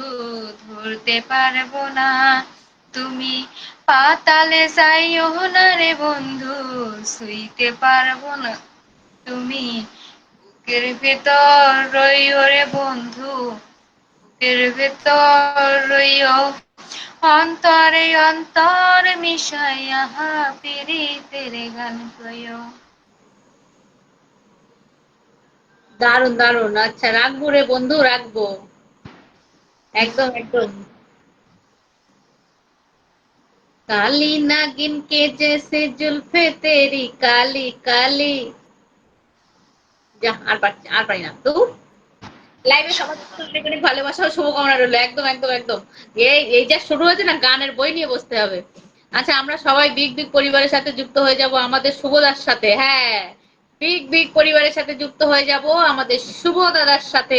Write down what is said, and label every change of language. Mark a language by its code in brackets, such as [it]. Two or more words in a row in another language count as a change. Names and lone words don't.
[bn] ধরতে পারবো না তুমি, পাতালে যাইও না রে বন্ধু, ছুঁইতে পারবো না তুমি, বুকের ভেতর রইও রে বন্ধু, বুকের ভেতর রইও, অন্তরে অন্তর মিশাইয়া পীড়িতের গান কইও। দারুন দারুন, আচ্ছা রাখবো রে বন্ধু, রাখবো, একদম একদম। [hi] काली नागिन के जैसे जुल्फे तेरी काली काली। [bn] যা আর পারি না তো। লাইভে সবার অনেক অনেক ভালোবাসা ও শুভকামনা রইলো, একদম একদম একদম। এই এই যা শুরু হয়েছে না, গানের বই নিয়ে বসতে হবে। আচ্ছা, আমরা সবাই বিগ বিগ পরিবারের সাথে যুক্ত হয়ে যাব আমাদের শুভ দাদার সাথে, হ্যাঁ, বিগ বিগ পরিবারের সাথে যুক্ত হয়ে যাব আমাদের শুভ দাদার সাথে।